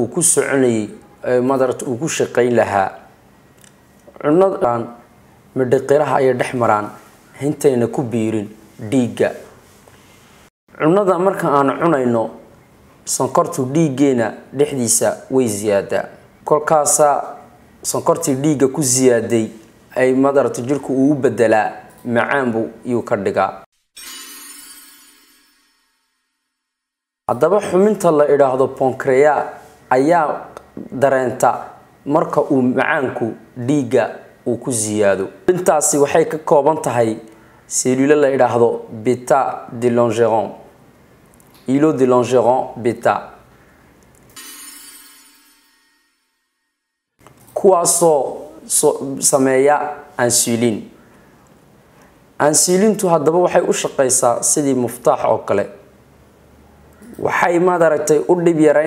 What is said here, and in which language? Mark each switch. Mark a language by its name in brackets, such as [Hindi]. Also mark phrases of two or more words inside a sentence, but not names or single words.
[Somali] ku soconayay maad aragtay uu ku shaqayn lahaa cunnadan midhaqiraha ay dhex maraan intayna ku biirin dhiiga cunnada marka aan cunayno sonkortu dhiigeena dhexdiisa way ziyaadaa kolkaasa sonkortii dhiiga ku ziyaaday ay madarta jirku uu bedelaa macaan buu iyuu ka dhigaa haddaba xuminta la idhaahdo pancreas ayaa dareenta marka uu macaanku dhiiga uu ku ziyaado intaasi waxay ka kooban tahay cellule la idhaahdo [French] beta de Langerhans îlot de Langerhans beta [Somali] kuwaasoo sameeya insulintu haddaba waxay u shaqaysaa sidii muftaax oo kale waxay maad aragtay u dhib